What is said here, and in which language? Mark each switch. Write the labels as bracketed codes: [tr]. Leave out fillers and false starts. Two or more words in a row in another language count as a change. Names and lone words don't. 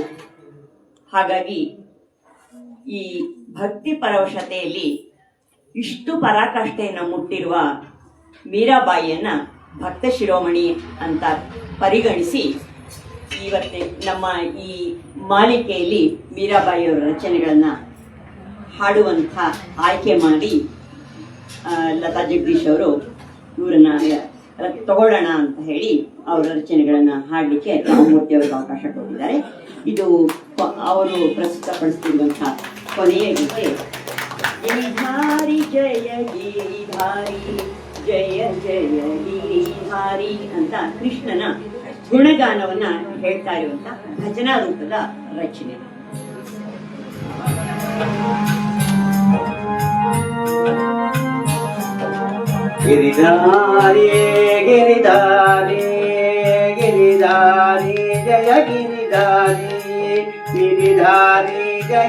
[kn] ಹಾಗಾಗಿ ಈ ಭಕ್ತಿ ಪರವಶತೆಯಲ್ಲಿ ಇಷ್ಟು ಪರಾಕಾಷ್ಠೆಯನ್ನು ಮುಟ್ಟಿರುವ ಮೀರಾಬಾಯಿಯನ್ನ ಭಕ್ತ ಶಿರೋಮಣಿ ಅಂತ ಪರಿಗಣಿಸಿ ಇವತ್ತೇ ನಮ್ಮ ಈ ಮಾಲಿಕೆಯಲ್ಲಿ ಮೀರಾಬಾಯಿಯವರ ರಚನೆಗಳನ್ನು ಹಾಡುವಂಥ ಆಯ್ಕೆ ಮಾಡಿ ಲತಾ ಜಗದೀಶ್ ಅವರು ಇವರನ್ನ ತಗೊಳ್ಳೋಣ ಅಂತ ಹೇಳಿ ಅವರ ರಚನೆಗಳನ್ನು ಹಾಡಲಿಕ್ಕೆ ರಾಮಮೂರ್ತಿ ಅವರಿಗೆ ಅವಕಾಶ ಕೊಟ್ಟಿದ್ದಾರೆ. ಇದು ಅವರು ಪ್ರಸ್ತುತಪಡಿಸ್ತಿರುವಂಥ ಕೊನೆಯ ಗೀತೆ. ಗಿರಿಧಾರಿ ಜಯ ಗಿರಿಧಾರಿ ಜಯ ಜಯ ಗಿರಿಧಾರಿ ಅಂತ ಕೃಷ್ಣನ ಗುಣಗಾನವನ್ನ ಹೇಳ್ತಾ ಇರುವಂತ ಭಜನಾ ರೂಪದ ರಚನೆ. ಗಿರಿಧಾರಿ ಗಿರಿಧಾರಿ ಗಿರಿಧಾರಿ ಜಯ ಗಿರಿಧಾರಿ ಗಿರಿಧಾರಿ ಜಯ